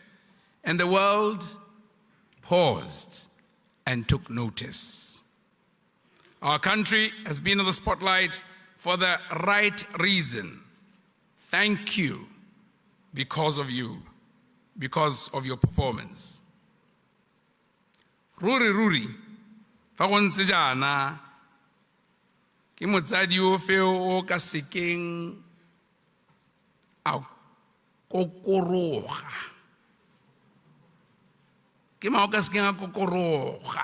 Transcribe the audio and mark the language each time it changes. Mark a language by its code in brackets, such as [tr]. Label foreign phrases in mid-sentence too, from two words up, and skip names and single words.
[en] And the world paused and took notice. Our country has been in the spotlight for the right reason. Thank you because of you, because of your performance. [tn] Ruri, fa go ntse jaana ke motsadi o fe o ka sekeng a kokoroga. Ke mao ka sekeng a kokoroga.